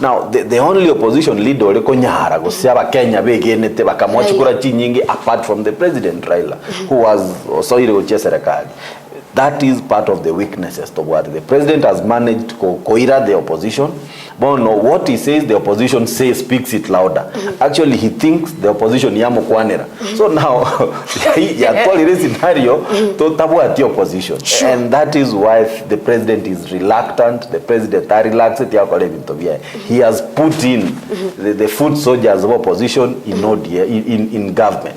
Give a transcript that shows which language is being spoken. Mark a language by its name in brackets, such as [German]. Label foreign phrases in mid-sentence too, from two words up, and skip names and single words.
[English] Now, the only opposition leader apart from the president, Raila, who was Serikali. That is part of the weaknesses to what the president has managed to coira the opposition. But no, what he says, the opposition speaks it louder. Actually, he thinks the opposition [Gusii] yamo kwanera. [English] So now, scenario to tabu at the opposition. Sure. And that is why the president is reluctant. The president are relaxed. He has put in the foot soldiers of opposition in government.